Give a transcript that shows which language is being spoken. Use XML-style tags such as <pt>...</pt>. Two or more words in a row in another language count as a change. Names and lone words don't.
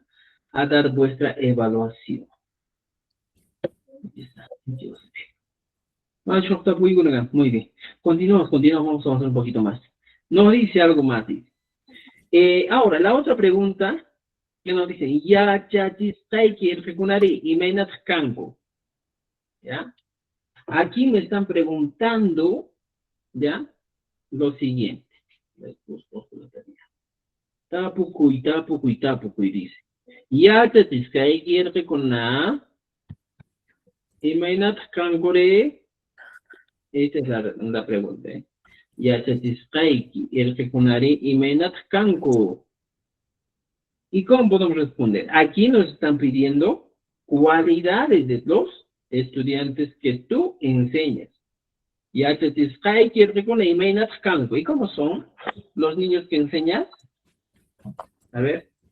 <es>A dar vuestra evaluación. Muy bien. Continuamos, vamos a avanzar un poquito más. Nos dice algo más. Ahora, la otra pregunta que nos dice,</es> <qu>ya chachisqayki irqikunari imaynata kanku.</qu> <es>¿Ya? Aquí me están preguntando, ¿ya? Lo siguiente.</es> <qu>Tapukuy, tapukuy, tapukuy, dice. Ya chachisqayki irqikuna imaynata kankure.</qu> <es>Esta es la pregunta, ¿eh?</es> <qu>Ya chachisqayki irqikunari imaynata kanku.</qu> <es>¿Y cómo podemos responder? Aquí nos están pidiendo cualidades de los estudiantes que tú enseñas. ¿Y cómo son los niños que enseñas? A ver.</es>